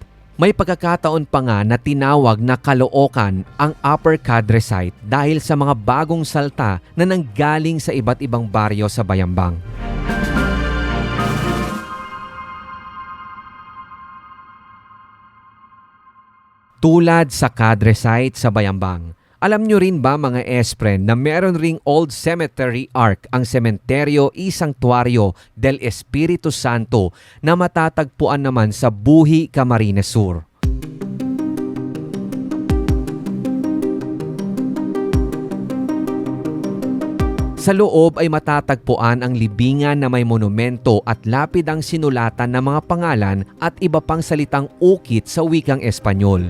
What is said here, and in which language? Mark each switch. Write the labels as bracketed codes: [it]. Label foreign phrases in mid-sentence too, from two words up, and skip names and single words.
[tl] May pagkakataon pa nga na tinawag na Caloocan ang Upper Cadre Site dahil sa mga bagong salta na nanggaling sa iba't ibang baryo sa Bayambang. Tulad sa cadre site sa Bayambang, Alam nyo rin ba mga espren na meron ring Old Cemetery Ark ang Sementeryo y Santuario del Espiritu Santo na matatagpuan naman sa Buhi, Camarines Sur. Sa loob ay matatagpuan ang libingan na may monumento at lapidang sinulatan ng mga pangalan at iba pang salitang ukit sa wikang Espanyol.